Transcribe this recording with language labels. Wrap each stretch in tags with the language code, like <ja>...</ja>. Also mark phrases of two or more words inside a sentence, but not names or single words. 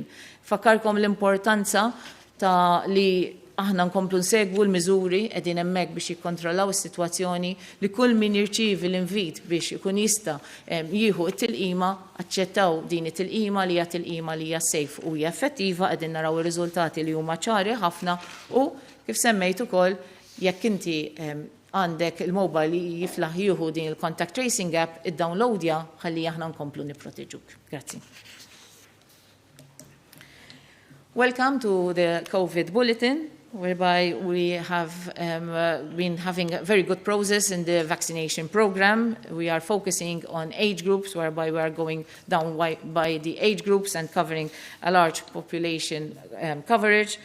<mt>Fakkarkom l-importanza ta' li aħna nkomplu nsegwu l-miżuri qegħdin hemmhekk biex jikkontrollaw is-sitwazzjoni li kull min jirċievi l-invit biex ikun jista' jieħu t-tilqima, aċċettaw din it-tilqima li hija tilqima li hija safe u hija effettiva, qegħdin naraw ir-riżultati li huma ċari ħafna u kif semmejt ukoll jekk inti għandek il-mobile li jiflaħ jieħu din il-</mt> <en>contact tracing app,</en> <mt>id-downloadja ħalli aħna nkomplu nipproteġuk. Grazzi.</mt> <en>Welcome to the COVID bulletin, whereby we have been having a very good process in the vaccination program. We are focusing on age groups, whereby we are going down by the age groups and covering a large population coverage.</en>